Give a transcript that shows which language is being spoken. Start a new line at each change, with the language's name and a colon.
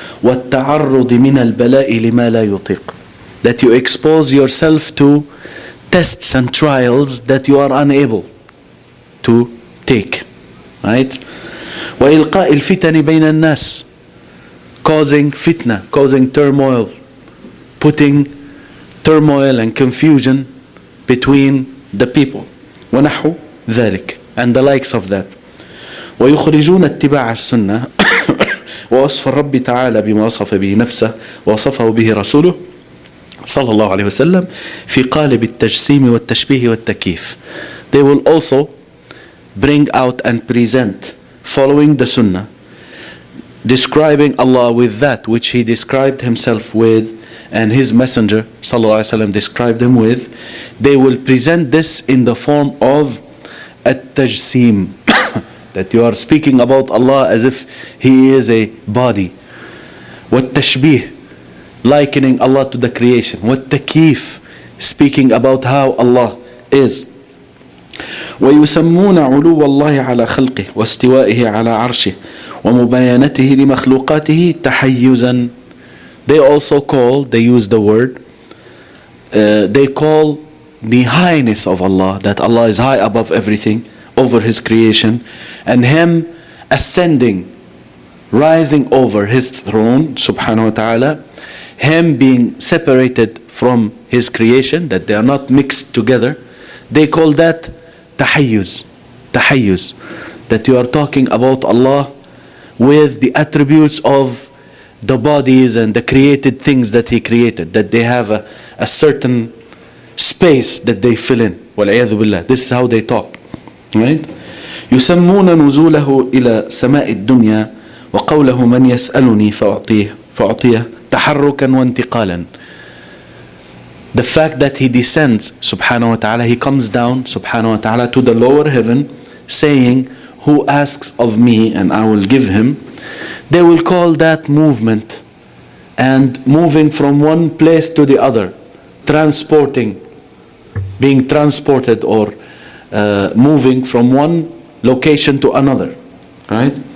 Arabic: والتعرض من البلاء لما لا يطيق,
English: that you expose yourself to tests and trials that you are unable to take, right?
Arabic: وإلقاء الفتن بين الناس,
English: causing fitna, causing turmoil, putting turmoil and confusion between the people.
Arabic: ونحو ذلك,
English: and the likes of that.
Arabic: ويخرجون اتباع السنة ووصف الرب تعالى بما وصف به نفسه ووصفه به رسوله صلى الله عليه وسلم في قالب التجسيم والتشبيه والتكييف.
English: They will also bring out and present, following the Sunnah, describing Allah with that which He described Himself with and His Messenger sallallahu alaihi wasallam described Him with. They will present this in the form of at-tajsim, that you are speaking about Allah as if He is a body. Wat-tashbih, likening Allah to the creation. Wat-takyif, speaking about how Allah is.
Arabic: ويسمون علو الله على خلقه واستوائه على عرشه ومباينته لمخلوقاته تحيزا.
English: They also call, they use the word, they call the highness of Allah, that Allah is high above everything, over His creation, and Him ascending, rising over His throne, subhanahu wa ta'ala, Him being separated from His creation, that they are not mixed together. They call that tahayyuz, that you are talking about Allah with the attributes of the bodies and the created things that He created, that they have a certain space that they fill in.
Arabic: وَالْعِيَاذُ بِاللَّهِ.
English: This is how they talk, right?
Arabic: يسمون نزوله إلى سماء الدنيا وقوله من يسألني فأعطيه تحركا وانتقالا.
English: The fact that He descends subhanahu wa ta'ala, He comes down subhanahu wa ta'ala to the lower heaven, saying, who asks of me and I will give him. They will call that movement and moving from one place to the other, transporting, being transported or moving from one location to another, right?